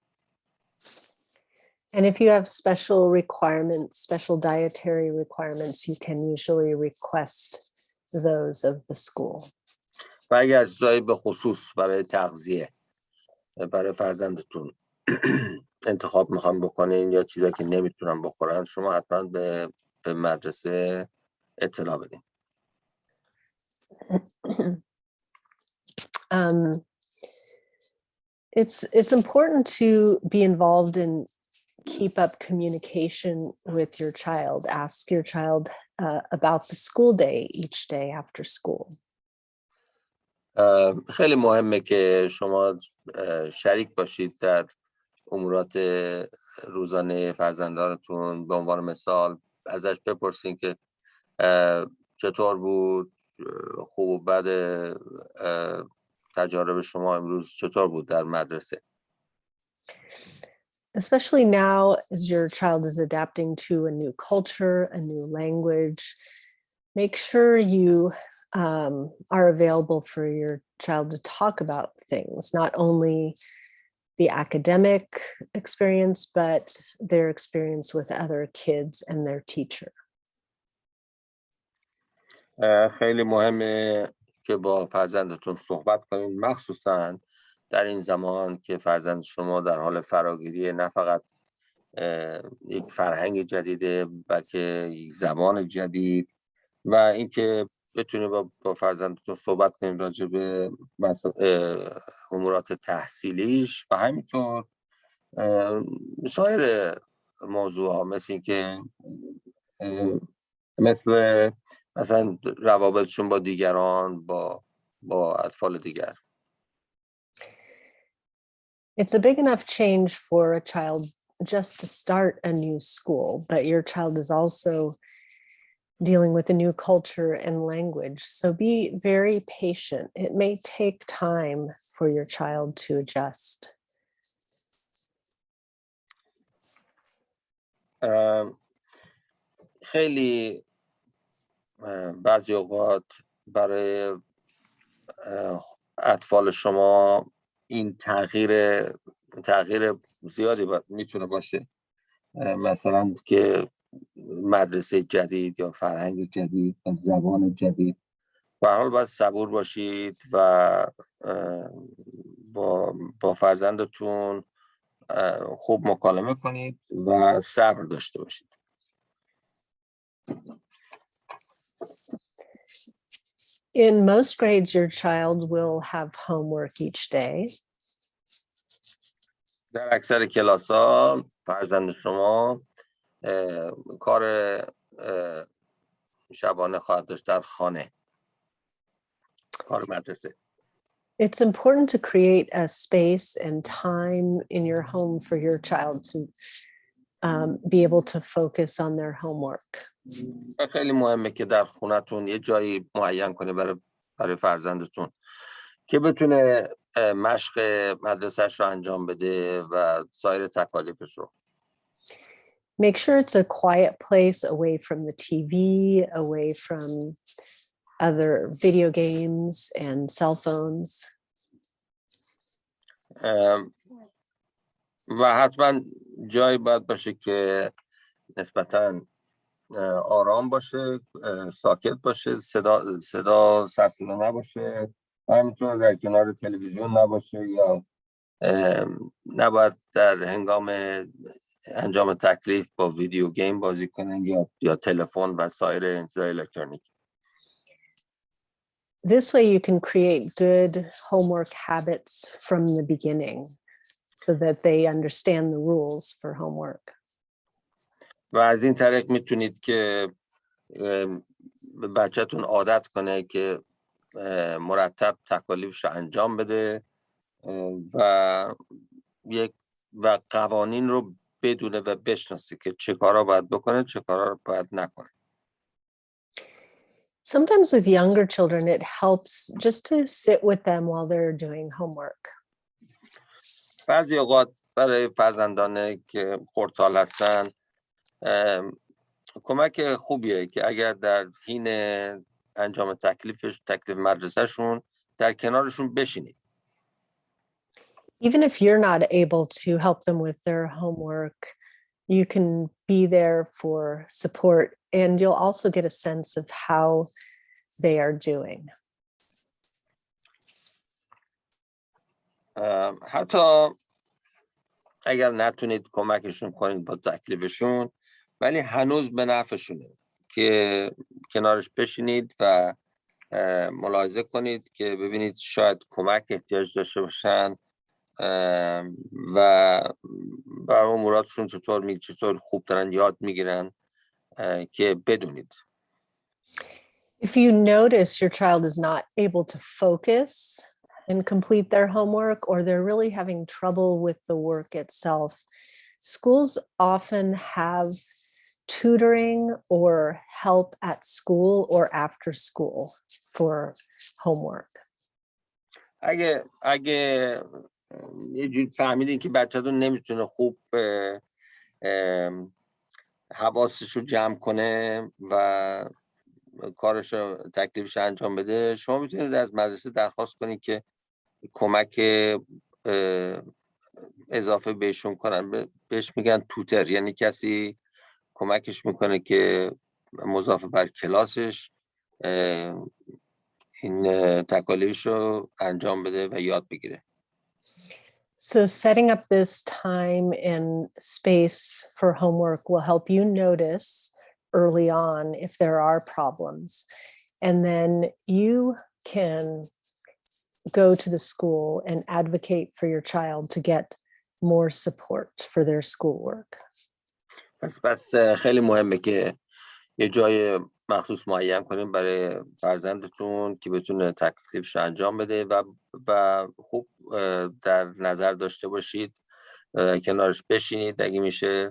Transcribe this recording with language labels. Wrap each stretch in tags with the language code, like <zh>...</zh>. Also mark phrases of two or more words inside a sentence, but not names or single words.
<en>And if you have special requirements, special dietary requirements, you can usually request those of the school.</en> <fa>و اگر چیزایی به خصوص برای تغذیه برای فرزندتون انتخاب میخوام بکنین یا چیزایی که نمیتونن بخورن، شما حتما به مدرسه اطلاع بدین.</fa> <en>It's important to be involved in keep up communication with your child. Ask your child about the school day each day after school.</en> <fa>خیلی مهمه که شما شریک باشید در امورات روزانه فرزندانتون. به عنوان مثال ازش بپرسین که چطور بود، خوب و بد تجارب شما امروز چطور بود در مدرسه.</fa> <en>Especially now as your child is adapting to a new culture, a new language, make sure you are available for your child to talk about things, not only the academic experience, but their experience with other kids and their teacher.</en> <fa>خیلی مهمه که با فرزندتون صحبت کنید، مخصوصاً در این زمان که فرزند شما در حال فراگیری نه فقط یک فرهنگ جدیده بلکه یک زبان جدید و اینکه بتونه با فرزندتون صحبت کنید راجع به امورات تحصیلیش و همینطور سایر موضوع ها مثل مثلا روابطشون با دیگران، با اطفال دیگر.</fa> <en>It's a big enough change for a child just to start a new school, but your child is also dealing with a new culture and language. So be very patient. It may take time for your child to adjust.</en> <fa>خیلی بعضی اوقات برای اطفال شما این تغییر زیادی میتونه باشه، مثلا که مدرسه جدید یا فرهنگ جدید و زبان جدید. به هر حال باید صبور باشید و با فرزندتون خوب مکالمه کنید و صبر داشته باشید.</fa> <en>In most grades, your child will have homework each day.</en> <fa>در اکثر کلاس‌ها فرزند شما کار شبانه خواهد داشت در خانه، کار مدرسه.</fa> <en>It's important to create a space and time in your home for your child to be able to focus on their homework.</en> <fa>خیلی مهمه که در خونتون یه جایی معین کنه برای فرزندتون که بتونه مشق مدرسه‌اش رو انجام بده و سایر تکالیفش رو.</fa> <en>Make sure it's a quiet place away from the TV, away from other video games and cell phones.</en> <fa>و حتما جایی باید باشه که نسبتاً آرام باشه، ساکت باشه، صدا سرصدا نباشه و میتونه در کنار تلویزیون نباشه یا نباید در هنگام انجام تکلیف با</fa> <en>video game</en> <fa>بازی کنن یا تلفن و سایر چیزهای الکترونیک.</fa> <en>This way you can create good homework habits from the beginning so that they understand the rules for homework.</en> <fa>و از این طریق میتونید که بچه‌تون عادت کنه که مرتب تکالیفش رو انجام بده و قوانین رو بدونه و بشناسه که چه کارا باید بکنه چه کارا رو باید نکنه.</fa> <en>Sometimes with younger children, it helps just to sit with them while they're doing homework.</en> <fa>بعضی اوقات برای فرزندان که خردسال هستن کمک خوبیه که اگر در حین انجام تکلیف مدرسهشون در کنارشون بشینید.</fa> <en>Even if you're not able to help them with their homework, you can be there for support, and you'll also get a sense of how they are doing.</en> <fa>حتی اگر نتونید کمکشون کنید با تکلیفشون، ولی هنوز به نفعشونه که کنارش بشینید و ملاحظه کنید که ببینید شاید کمک احتیاج داشته باشن و اموراتشون چطور خوب دارن یاد میگیرن که بدونید.</fa> <en>If you notice your child is not able to focus and complete their homework, or they're really having trouble with the work itself, schools often have tutoring or help at school or after school for homework.</en> <fa>اگه یه جور فهمیدین که بچه‌تون نمیتونه خوب حواسش رو جمع کنه و کارش رو تکلیفش انجام بده، شما میتونید از مدرسه درخواست کنید که کمک اضافه بهشون کنن. بهش میگن توتر، یعنی کسی کمکش میکنه که مضافه بر کلاسش این تکالیفش رو انجام بده و یاد بگیره.</fa> <en>So setting up this time and space for homework will help you notice early on if there are problems. And then you can go to the school and advocate for your child to get more support for their schoolwork.</en> <fa>پس خیلی مهمه که یه جای مخصوص معین کنیم برای فرزندتون که بتونه تکلیفش رو انجام بده و خوب در نظر داشته باشید، کنارش بشینید اگه میشه.</fa>